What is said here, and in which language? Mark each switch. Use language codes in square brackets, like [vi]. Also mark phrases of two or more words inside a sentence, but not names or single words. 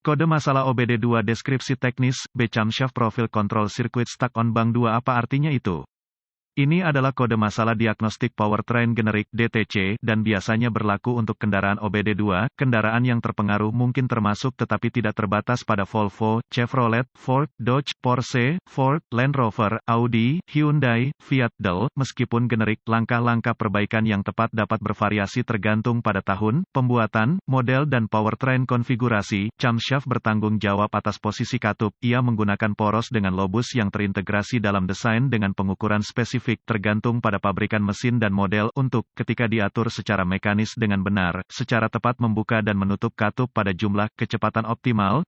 [id] Kode masalah OBD2 deskripsi teknis, [en] B camshaft profil control circuit stuck on bank 2 [id] apa artinya itu? Ini adalah kode masalah diagnostik powertrain generik (DTC) dan biasanya berlaku untuk kendaraan OBD2. Kendaraan yang terpengaruh mungkin termasuk tetapi tidak terbatas pada Volvo, Chevrolet, Ford, Dodge, Porsche, Ford, Land Rover, Audi, Hyundai, Fiat Del. Meskipun generik, langkah-langkah perbaikan yang tepat dapat bervariasi tergantung pada tahun, pembuatan, model dan powertrain konfigurasi. Camshaft bertanggung jawab atas posisi katup. Ia menggunakan poros dengan lobus yang terintegrasi dalam desain dengan pengukuran spesifik tergantung pada pabrikan mesin dan model untuk, ketika diatur secara mekanis dengan benar, secara tepat membuka dan menutup katup pada jumlah, kecepatan optimal.